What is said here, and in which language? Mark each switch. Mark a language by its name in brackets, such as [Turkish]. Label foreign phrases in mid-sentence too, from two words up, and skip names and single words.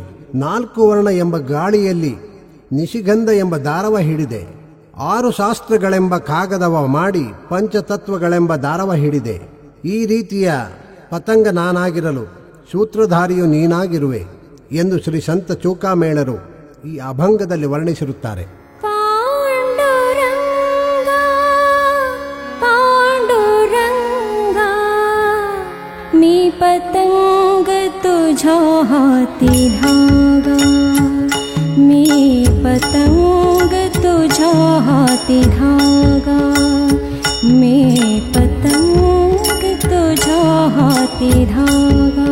[Kannada] 4 ವರ್ಣ ಎಂಬ ಗಾಳಿಯಲ್ಲಿ ನಿಶಿಗಂಧ ಎಂಬ ದಾರವ ಹಿಡಿದೆ. 6 ಶಾಸ್ತ್ರಗಳೆಂಬ ಕಾಗದವ ಮಾಡಿ ಪಂಚತತ್ವಗಳೆಂಬ ದಾರವ ಹಿಡಿದೆ. ಈ ರೀತಿಯ ಪತಂಗ ನಾನಾಗಿರಲು ಸೂತ್ರಧಾರಿಯು ನೀನಾಗಿರುವೆ ಎಂದು ಶ್ರೀ ಸಂತ ಚೂಕಾಮೇಳರು ಈ ಅಭಂಗದಲ್ಲಿ ವರ್ಣಿಸಿರುತ್ತಾರೆ. [Marathi] मी पतंग तुझ्या हाती धागा, मी पतंग तुझ्या हाती धागा, मी पतंग तुझ्या हाती धागा,